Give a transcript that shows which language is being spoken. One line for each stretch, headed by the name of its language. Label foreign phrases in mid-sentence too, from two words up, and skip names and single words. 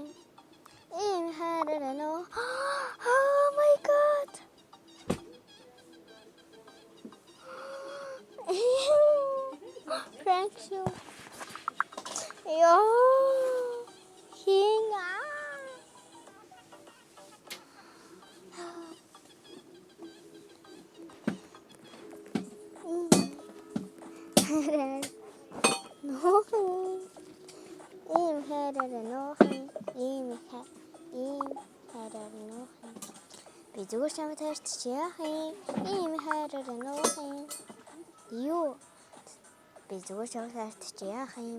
Mongolian: Ийм хараарай.
English: Oh my god. Prank show. Yo. Hinga. No.
Mongolian: Би зүгээр чамд ярьж яах юм? Ийм хараарай нуух. Юу? Би зүгээр чамд ярьж яах юм?